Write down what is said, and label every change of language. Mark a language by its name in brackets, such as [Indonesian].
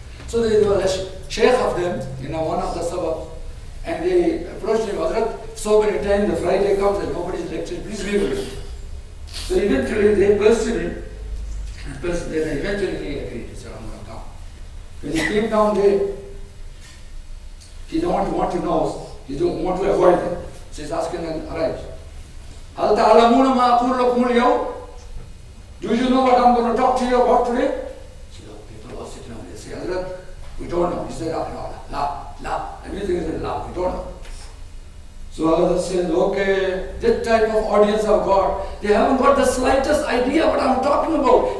[English] So there was a sheikh of them, one of the suburbs, and they approached him, Hazrat, so many times the Friday comes and nobody's lecturing, please be with me. So eventually they pursued him, and then eventually he agreed. He said, I'm going to come. When he came down there, he don't want to know, he don't want to avoid it. So he's asking them, alright, [Arabic] هل تعلمون ما أقول لكم اليوم? [English] Do you know what I'm going to talk to you about today? So people are sitting down, they say, Hazrat, we don't know. He said, no, la. Everything is la, we don't know. So Hazrat says, okay, this type of audience I've got, they haven't got the slightest idea what I'm talking about.